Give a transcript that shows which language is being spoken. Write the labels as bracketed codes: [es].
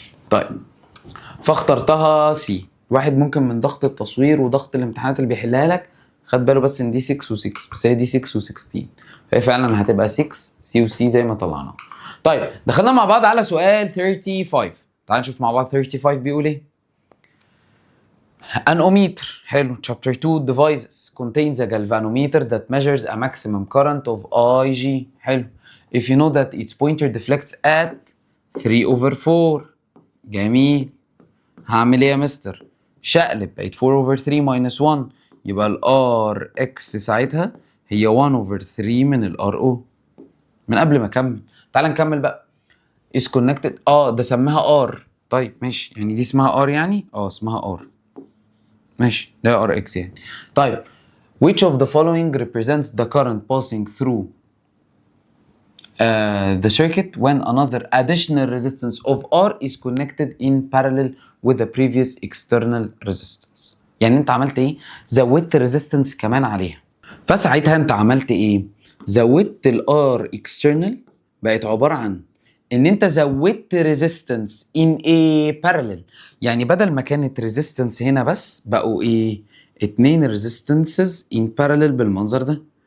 [ar] طيب فاخترتها سي. واحد ممكن من ضغط التصوير وضغط الامتحانات اللي بيحلها لك خد باله بس ان دي 6 و6، بس هي دي 6 و16، فهي فعلا هتبقى 6 سي وسي زي ما طلعنا. طيب دخلنا مع بعض على سؤال 35. تعال نشوف مع بعض 35 بيقول ايه. [en] An ohmmeter، [ar] حلو. [en] chapter 2 devices contains a galvanometer that measures a maximum current of Ig. [ar] حلو. [en] if you know that its pointer deflects at 3/4. [ar] جميل. هعمل ايه يا مستر؟ شقلب، بقت 4/3 minus 1، يبقى الار اكس ساعتها هي 1/3 من الار او. من قبل ما اكمل تعال نكمل بقى. [en] is connected، [ar] ده سماها ار. طيب ماشي، يعني دي اسمها ار، يعني اسمها ار. ماشي، ده ار اكس يعني. [en] طيب which of the following represents the current passing through the circuit when another additional resistance of R is connected in parallel with the previous external resistance. [ar] يعني انت عملت ايه؟ زودت resistance كمان عليها. فساعتها انت عملت ايه؟ زودت ال R external، بقت عبارة عن ان انت زودت [en] resistance in a parallel. [ar] يعني بدل ما كانت resistance هنا بس بقوا ايه؟ [en] 2 resistances in parallel [ar] بالمنظر ده.